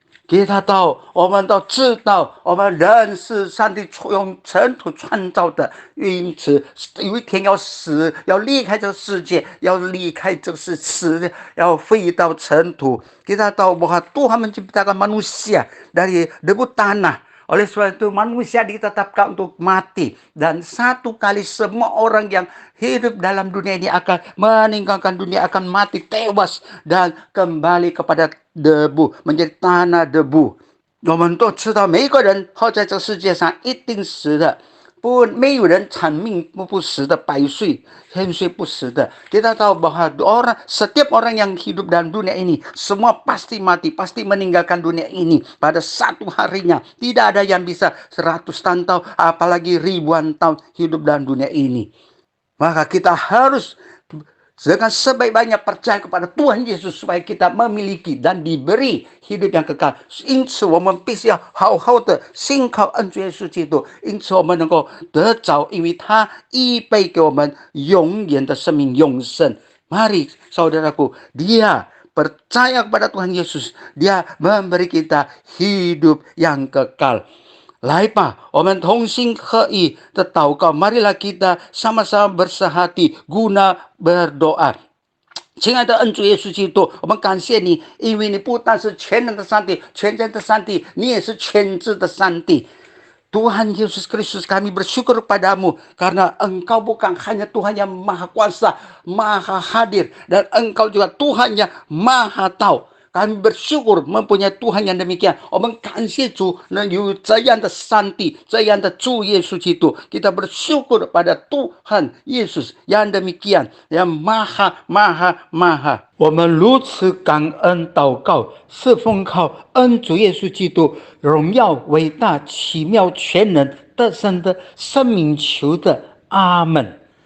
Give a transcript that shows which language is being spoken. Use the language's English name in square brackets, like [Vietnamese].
[Indonesian] Kita tahu， [Chinese] 我们都知道，我们人是上帝用尘土创造的，因此有一天要死，要离开这个世界，要离开这个死，要回到尘土。 [Indonesian] Kita tahu bahwa Tuhan menciptakan manusia dari debu tanah。 Oleh sebab itu manusia ditetapkan untuk mati. Dan satu kali semua orang yang hidup dalam dunia ini akan meninggalkan dunia, akan mati, tewas, dan kembali kepada debu, menjadi tanah debu. [Chinese] 我们都知道每一个人活在这世界上一定死的，没有人长命不死的，百岁千岁不死的。 [Indonesian] Kita tahu bahwa setiap orang yang hidup dalam dunia ini semua pasti mati, pasti meninggalkan dunia ini pada satu harinya. Tidak ada yang bisa 100 tahun apalagi ribuan tahun hidup dalam dunia ini. Maka kita harus dengan sebaik-baiknya percaya kepada Tuhan Yesus supaya kita memiliki dan diberi hidup yang kekal。 [Chinese] 因此，我们必须要好好的信靠恩主耶稣基督，因此我们能够得着，因为他预备给我们永远的生命永生。 [Indonesian] Mari saudaraku, dia percaya kepada Tuhan Yesus, dia memberi kita hidup yang kekal。 [Chinese] 来吧，我们同心合意的祷告。 [Indonesian] Marilah kita sama-sama bersehati guna berdoa。 [Chinese] 亲爱的恩主耶稣基督，我们感谢你，因为你不但是全能的上帝、全能的上帝，你也是全知的上帝。 [Indonesian] Tuhan Yesus Kristus, kami bersyukur padamu karena Engkau bukan hanya Tuhan yang maha kuasa, maha hadir, dan Engkau juga Tuhan yang maha tahu。 kami bersyukur mempunyai Tuhan yang demikian. [Chinese] 我们感谢主能有这样的上帝，这样的主耶稣基督。 [Indonesian] Kita bersyukur pada Tuhan Yesus yang demikian, yang maha maha maha。 [Chinese] 我们如此感恩祷告，是奉靠恩主耶稣基督荣耀伟大奇妙全能得胜的生命求的，阿门。